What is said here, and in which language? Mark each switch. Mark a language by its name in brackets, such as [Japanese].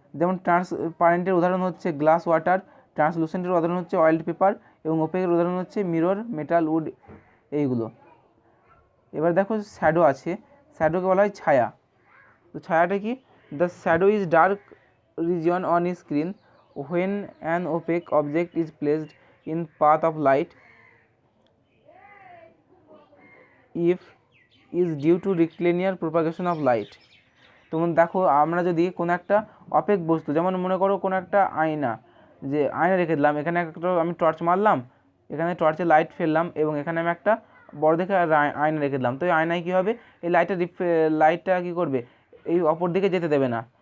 [Bangla] যেমন ট্রান্সপারেন্টের উদাহরণ হচ্ছে গ্লাস, ওয়াটার। ট্রান্সলুসেন্টের উদাহরণ হচ্ছে অয়েলড পেপার, এবং ওপেকের উদাহরণ হচ্ছে মিরর, মেটাল, উড, এইগুলো। এবার দেখো শ্যাডো আছে, শ্যাডোকে বলা হয় ছায়া। তো ছায়াটা কি? [English] The shadow is dark region on screen when an opaque object is placed in path of light if is due to rectilinear propagation of light। [Bangla] তোমরা দেখো, আমরা যদি কোনো একটা অপেক বস্তু, যেমন মনে করো কোনো একটা আয়না রেখে দিলাম, এখানে একটা আমি টর্চ মারলাম, এখানে টর্চে লাইট ফেললাম, এবং এখানে আমি একটা বড় দেখে আয়না রেখে দিলাম। তো এই আয়নায় কী হবে, এই লাইটটা কী করবে, এই অপর দিকে যেতে দেবে না,